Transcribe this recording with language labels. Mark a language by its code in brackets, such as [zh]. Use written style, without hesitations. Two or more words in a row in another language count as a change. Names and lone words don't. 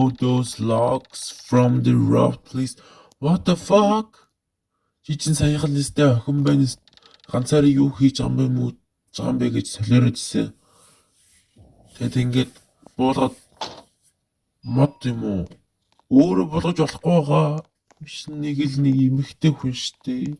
[en] remove those logs from the roof, please. What the fuck? [mn] Чи чин саяхан нэстэй охин байна. Ганцаараа юу хийж байгаа юм бэ гэж солиороод ирсэн. Тэгэд ингээд буулгаад мод юм уу? Өөрөө болгож болохгүй байгаа. Биш нэг л нэг эмэгтэй хүн штэ.